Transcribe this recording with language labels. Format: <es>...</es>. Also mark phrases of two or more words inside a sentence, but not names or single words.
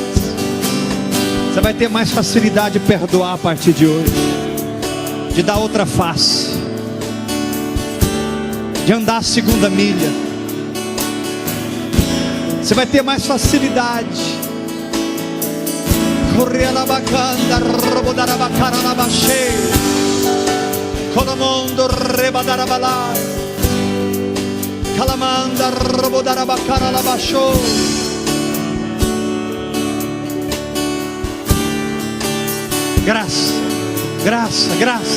<pt>Você vai ter mais facilidade de perdoar a partir de hoje, de dar outra face, de andar a segunda milha. Você vai ter mais facilidade. Correr na bacana, robodar a bacana na baixeira. Colomondo rebadarabalá, calamanda robodarabacana la baixou. Graça, graça, graça.</pt>